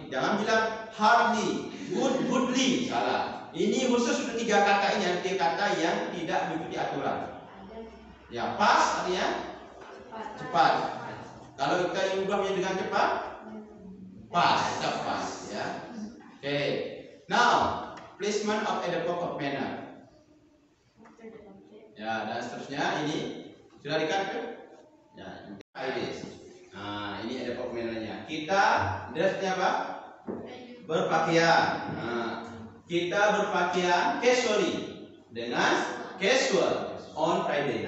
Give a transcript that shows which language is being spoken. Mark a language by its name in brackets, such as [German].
[Indonesian] Jangan bilang hardly, goodly, salah. Ini khusus untuk 3 kata ini, yang 3 kata yang tidak mengikuti aturan. Ya, fast artinya cepat. Kalau kita ingin ubah menjadi dengan cepat, fast, tetap fast ya. Oke. [English] Now, placement of adverb of manner. [Indonesian] Ya, dan seterusnya ini sudah dikat. Ya, ini. Nah, ini adverb of manner-nya. Kita dressnya apa? Berpakaian. Nah, kita berpakaian casually dengan casual on Friday.